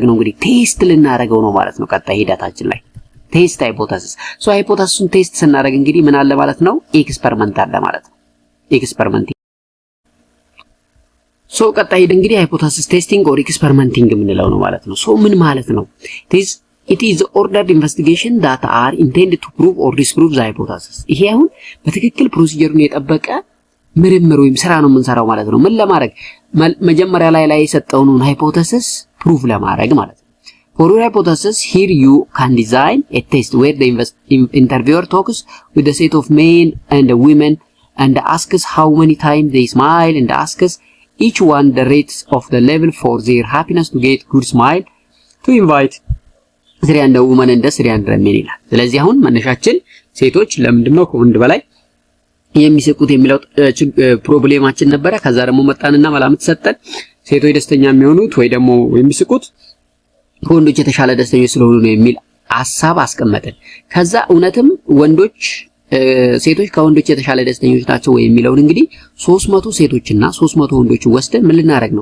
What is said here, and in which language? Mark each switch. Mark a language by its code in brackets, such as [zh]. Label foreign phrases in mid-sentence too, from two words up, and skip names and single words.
[am] እንግዲህ ቴስት ልናደርገው ነው ማለት ነው። ቀጣይ ሂደታችን ላይ [en] test hypothesis። [am] ሶ ሃይፖቴሲሱን ቴስት ስናደርግ እንግዲህ ምን አለ ማለት ነው? ኤክስፐሪመንት አለ ማለት ነው። ኤክስፐሪመንት ሶ ቀጣይ እንግዲህ [en] hypothesis testing or experimenting [am] የምንለው ነው ማለት ነው። ሶ ምን ማለት ነው? [en] it is the ordered investigation that are intended to prove or disprove the hypothesis። [am] ይሄ አሁን በትክክል ፕሮሲጀሩን የጠበቀ ምርምር ወይም ስራ ነው የምንሰራው ማለት ነው። ምን ለማድረግ? መጀመሪያ ላይ የሰጠውን ሃይፖቴሲስ ፕሩቭ ለማድረግ ማለት ነው። [en] For your hypothesis, here you can design a test where the interviewer talks with a set of men and women and asks how many times they smile and asks each one the rates of the level for their happiness to get good smile to invite 300 women and 300 men [am] ይላል። ስለዚህ አሁን መነሻችን ሴቶች ለምንድነው ከወንድ በላይ የሚስቁት የሚለው ፕሮብሌማችን ነበረ። ከዛ ደግሞ መጣንና መላምት ሰጠን። ሴቶች ደስተኛ የሚሆኑት ወይ ደግሞ የሚስቁት ከወንዶች የተሻለ ደስተኞች ስለሆኑ ነው የሚል ሐሳብ አስቀመጥን። ከዛ እውነትም ሴቶች ከወንዶች የተሻለ ደስተኞች ናቸው ወይ የሚለውን እንግዲህ 300 ሴቶችና 300 ወንዶች ወስደን ምን ልናደርግ ነው?